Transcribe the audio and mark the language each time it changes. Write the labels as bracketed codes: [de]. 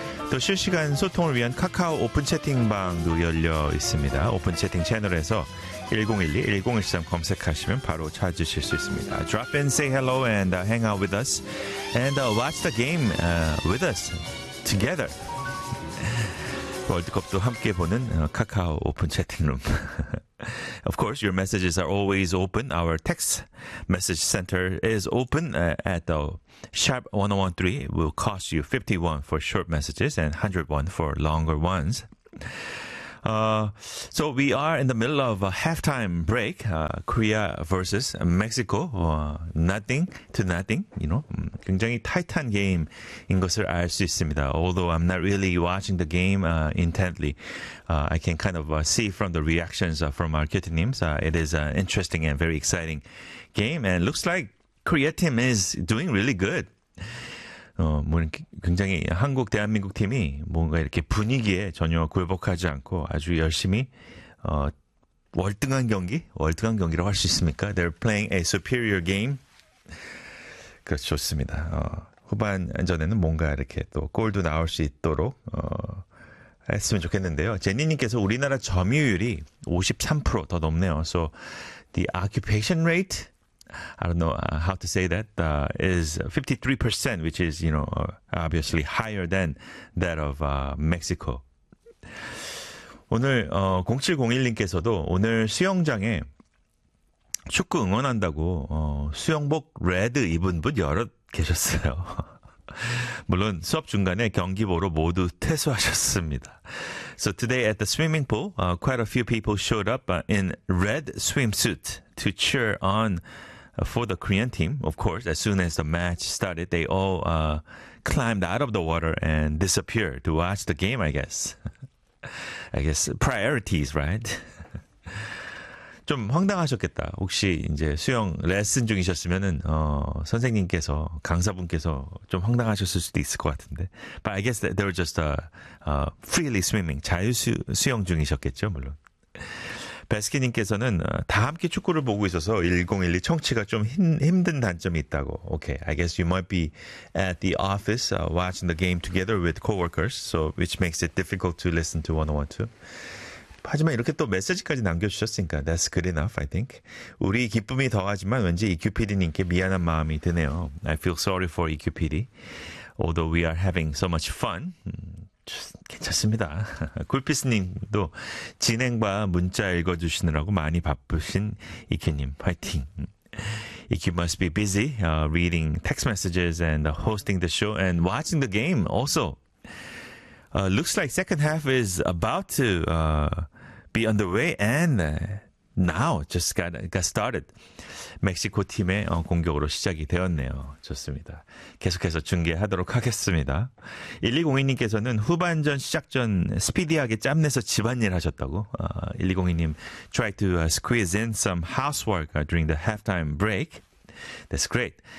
[ko] 또 실시간 소통을 위한 카카오 오픈 채팅방도 열려 있습니다. 오픈 채팅 채널에서 1012-1013 검색하시면 바로 찾으실 수 있습니다. [en] Drop in, say hello, and hang out with us. And watch the game with us together. [ko] 월드컵도 함께 보는 카카오 오픈 채팅룸. [en] Of course, your messages are always open. Our text message center is open at the Sharp 1013. It will cost you 51 for short messages and 101 for longer ones. So we are in the middle of a halftime break. Korea versus Mexico. Nothing to nothing, you know. [ko] 굉장히 타이트한 게임인 것을 알 수 있습니다. [en] Although I'm not really watching the game intently. I can kind of see from the reactions from our Q-teams. It is an interesting and very exciting game. And looks like Korea team is doing really good. [ko] 굉장히 한국 대한민국 팀이 뭔가 이렇게 분위기에 전혀 굴복하지 않고 아주 열심히 월등한 경기라고 할 수 있습니까? [en] They're playing a superior game. [ko] 그렇죠, 좋습니다. 후반전에는 뭔가 이렇게 또 골도 나올 수 있도록 했으면 좋겠는데요. 제니님께서 우리나라 점유율이 53% 더 넘네요. [en] So the occupation rate, I don't know how to say that, is 53%, which is, you know, obviously higher than that of Mexico. [ko] 오늘 0701님께서도 오늘 수영장에 축구 응원한다고 수영복 레드 입은 분 여럿 계셨어요. 물론 수업 중간에 경기 보러 모두 퇴소하셨습니다. [en] So today at the swimming pool, quite a few people showed up in red swimsuit to cheer on for the Korean team. Of course, as soon as the match started, they all climbed out of the water and disappeared to watch the game, I guess. I guess priorities, right? [ko] 좀 황당하셨겠다. 혹시 이제 수영 레슨 중이셨으면은 선생님께서, 강사분께서 좀 황당하셨을 수도 있을 것 같은데. [en] But I guess that they were just freely swimming. [ko] 자유수영 중이셨겠죠, 물론. 베스키님께서는 다 함께 축구를 보고 있어서 1012 청취가 좀 힘든 단점이 있다고. [en] Okay, I guess you might be at the office watching the game together with coworkers, so which makes it difficult to listen to 101.2. [ko] 하지만 이렇게 또 메시지까지 남겨주셨으니까 [en] that's good enough, I think. [ko] 우리 기쁨이 더하지만 왠지 EQPD님께 미안한 마음이 드네요. [en] I feel sorry for EQPD. Although we are having so much fun. [ko] 괜찮습니다. 굴피스님도 진행과 문자 읽어주시느라고 많이 바쁘신 이큐님, 화이팅. [en] EQ must be busy reading text messages and hosting the show and watching the game also. Looks like second half is about to be underway and now just got started. [ko] 멕시코 팀의 공격으로 시작이 되었네요. 좋습니다. 계속해서 중계하도록 하겠습니다. 1202님께서는 후반전 시작 전 스피디하게 짬 내서 집안일 하셨다고. [en] 1202님 try to squeeze in some housework during the halftime break. That's great.